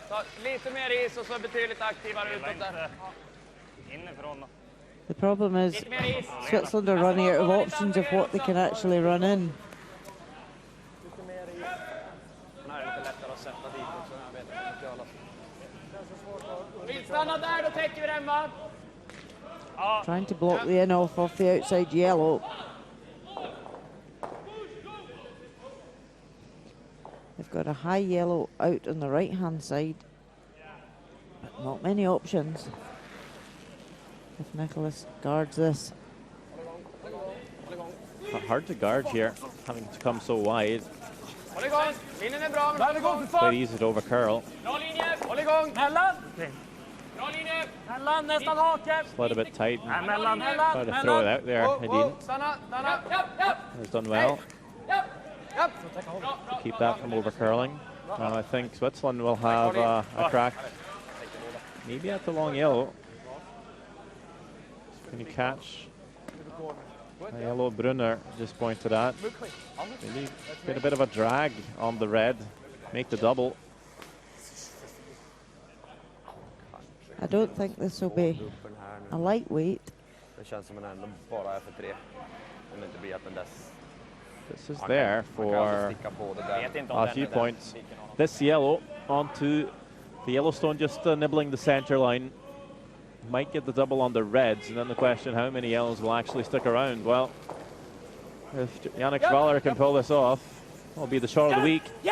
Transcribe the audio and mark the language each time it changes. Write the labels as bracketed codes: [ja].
[sv] Ta lite mer is och så betydligt aktivare utåt där. [en] The problem is Switzerland are running out of options of what they can actually run in. [sv] Stanna där, då täcker vi den va? [en] Trying to block the in off the outside yellow. They've got a high yellow out on the right hand side, but not many options if Nicholas guards this. Hard to guard here, having to come so wide. [sv] Håll igång, linjen är bra, men håll igång. [en] Quite easy to overcurl. [sv] Bra linje, håll igång. Mellan. Bra linje. Mellan, nästan hake. [en] Slid a bit tight. [sv] Mellan. [en] Tried to throw it out there. He didn't. [sv] Stanna, stanna. Japp. [en] He's done well. [sv] Japp. [en] Keep that from overcurling. I think Switzerland will have a crack. Maybe at the long yellow. Can you catch a yellow Brunner just pointed at? Maybe get a bit of a drag on the red. Make the double. I don't think this will be a lightweight. [sv] Det känns som en ändå bara är för 3. Om det inte blir att den dess. [en] This is there for a few points. This yellow onto the Yellowstone, just nibbling the center line. Might get the double on the reds, and then the question, how many yellows will actually stick around? Well, if Yannick Schwaller can pull this off, will be the shot of the week.